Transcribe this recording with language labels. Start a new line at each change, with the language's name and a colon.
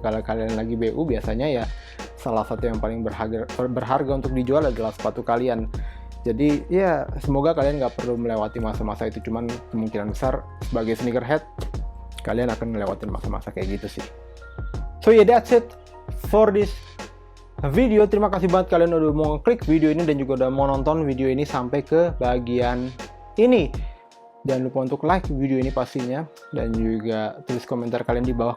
Indonesian: Kalau kalian lagi BU biasanya ya salah satu yang paling berharga untuk dijual adalah sepatu kalian. Jadi ya semoga kalian nggak perlu melewati masa-masa itu, cuman kemungkinan besar sebagai sneakerhead kalian akan melewati masa-masa kayak gitu sih.
English: So yeah, that's it for this video.
Indonesian: Terima kasih banget kalian udah mau klik video ini dan juga udah mau nonton video ini sampai ke bagian ini. Jangan lupa untuk like video ini pastinya, dan juga tulis komentar kalian di bawah.